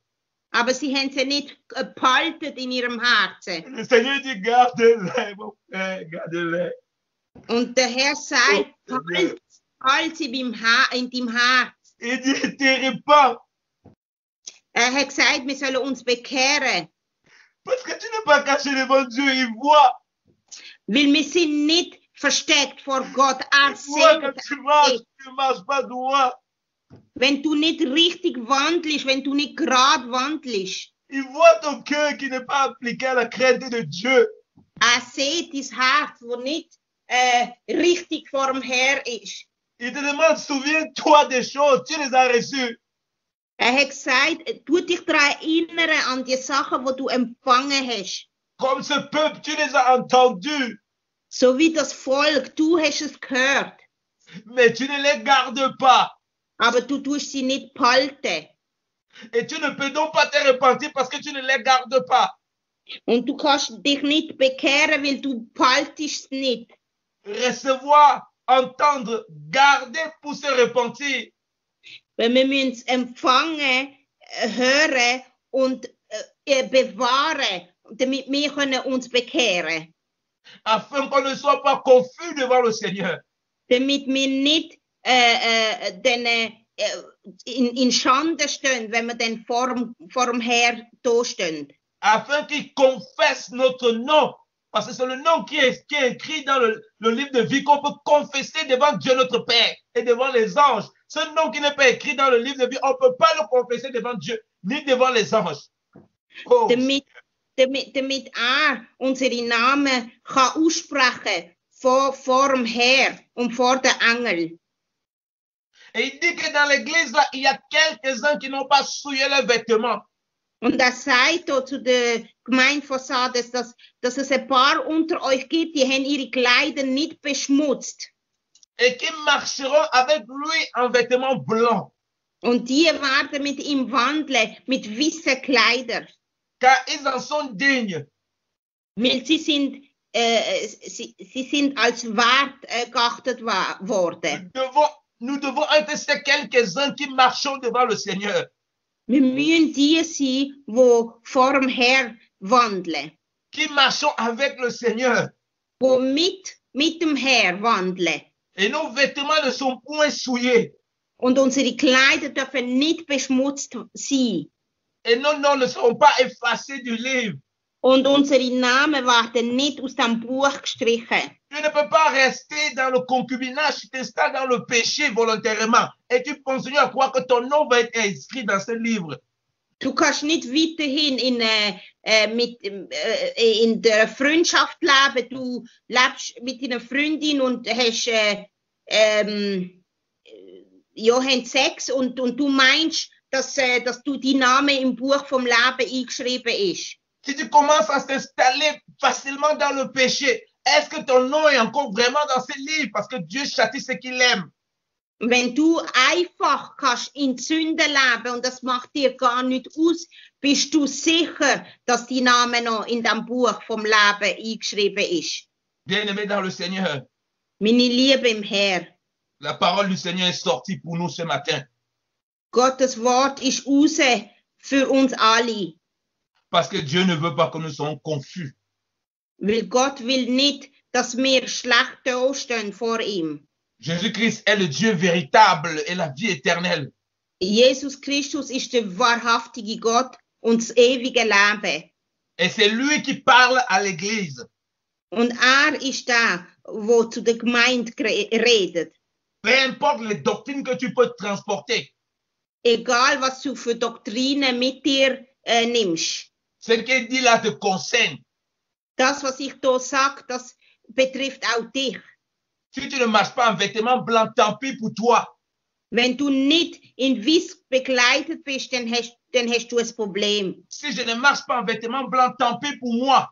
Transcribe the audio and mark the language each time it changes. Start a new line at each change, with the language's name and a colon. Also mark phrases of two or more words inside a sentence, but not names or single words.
German: Aber sie haben sie nicht behalten in ihrem Herzen.
French: Le Seigneur dit, garde-les, mon frère, garde-les.
German: Und der Herr sagt, halt sie in deinem Herz.
French: Il dit, te répands.
German: Er hat gesagt, wir sollen uns bekehren.
French: Parce que tu n'es pas caché devant Dieu, il voit.
German: Weil wir sind nicht versteckt vor Gott. Er
French: Il voit que
German: sieht,
French: tu marches pas droit.
German: wenn du nicht richtig wandelst, wenn du nicht gerade wandelst.
French: Il voit ton cœur qui n'est pas appliqué à la crainte de Dieu.
German: Er sieht dein Herz, das nicht richtig vor dem Herr ist.
French: Il te demande, souviens-toi des choses, tu les as reçues.
German: Er hat gesagt, tu dich daran erinnern an die Sachen, die du empfangen hast.
French: Comme ce peuple, tu les as entendus,
German: So wie das Volk, du hast es gehört,
French: mais tu ne les gardes pas.
German: aber du tust sie nicht behalten.
French: Et tu ne peux donc pas te repentir parce que tu ne les gardes pas.
German: Und du kannst dich nicht bekehren, weil du behaltest es nicht.
French: Recevoir, entendre, garder pour se repentir.
German: Weil wir müssen es empfangen, hören und bewahren, damit wir können uns bekehren.
French: Afin qu'on ne soit pas confus devant le Seigneur.
German: Damit wir nicht in Schande stehen, wenn wir dann vor dem Herr da stehen.
French: Afin qu'il confesse notre nom. Parce que c'est le nom qui est écrit dans le livre de vie qu'on peut confesser devant Dieu notre Père et devant les anges. Ce nom qui n'est pas écrit dans le livre de vie, on ne peut pas le confesser devant Dieu ni devant les anges. Oh.
German: Damit unsere Namen kann aussprechen vor dem Herr und vor den Engeln.
French: Et il dit que dans l'église, là, il y a quelques-uns qui n'ont pas souillé leurs vêtements.
German: Und er sagt da zu der Gemeinde von Sardes, dass es ein paar unter euch gibt, die haben ihre Kleider nicht beschmutzt.
French: Et qui marcheront avec lui en vêtements blancs.
German: Und die werden mit ihm wandeln, mit weißen Kleidern.
French: Car ils en sont dignes.
German: Weil sie sind als wert geachtet worden.
French: Nous devons être ces quelques-uns qui marchons devant le Seigneur.
German: Wir müssen die sein, die vor dem Herrn wandeln.
French: qui marchons avec le Seigneur.
German: Die mit dem Herrn wandeln.
French: Et nos vêtements ne sont point souillés.
German: Und unsere Kleider dürfen nicht beschmutzt sein.
French: Et nos noms ne seront pas effacés du livre.
German: Und unsere Namen werden nicht aus dem Buch gestrichen.
French: Tu ne peux pas rester dans le concubinage, tu t'installes dans le péché volontairement. Et tu continues à croire que ton nom va être inscrit dans ce livre.
German: Du kannst nicht weiterhin in der Freundschaft leben. Du lebst mit deiner Freundin und hast habt Sex und du meinst, dass du dein Name im Buch vom Leben eingeschrieben ist.
French: Si tu commences à t'installer facilement dans le péché, est-ce que ton nom est encore vraiment dans ce livre? Parce que Dieu châtie ce qu'il aime.
German: Wenn du einfach kannst in Sünde leben und das macht dir gar nicht aus, bist du sicher, dass dein Name noch in dem Buch vom Leben eingeschrieben ist.
French: Bien-aimé dans le Seigneur,
German: Meine Liebe im Herr,
French: la parole du Seigneur est sortie pour nous ce matin.
German: Gottes Wort ist raus für uns alle.
French: Parce que Dieu ne veut pas que nous soyons confus.
German: Weil Gott will nicht, dass wir schlecht dastehen vor ihm.
French: Jésus-Christ est le Dieu véritable et la vie éternelle.
German: Jesus Christus ist der wahrhaftige Gott und das ewige Leben.
French: Et c'est lui qui parle à l'Église.
German: Und ist der, der zu der Gemeinde redet.
French: Peu importe les doctrines que tu peux transporter.
German: Egal, was du für Doktrinen mit dir nimmst.
French: Ce qu'il dit là te concerne.
German: Das, was ich hier sage, das betrifft auch dich.
French: Si tu ne marches pas en vêtements blancs, tant pis pour toi.
German: Wenn du nicht in Weiß bekleidet bist, dann hast du ein Problem.
French: Si je ne marche pas en vêtements blancs, tant pis pour moi.